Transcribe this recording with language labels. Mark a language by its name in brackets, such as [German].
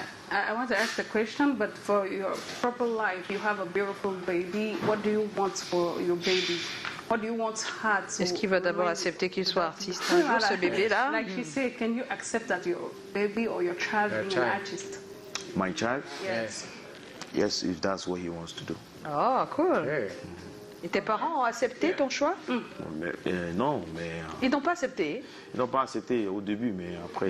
[English] I want to ask the question, but for your proper life, you have a beautiful baby. What do you want for your baby? What do you want her to? [French] Est-ce qu'il va d'abord accepter qu'il soit artiste un jour, ce bébé-là? [English] Like she said, can you accept that your baby or your child is an artist? My child? Yes. Yes, if that's what he wants to do. Oh, cool. [French] Et tes parents ont accepté ton choix? Non, mais... Ils n'ont pas accepté? Ils n'ont pas accepté au début, mais après...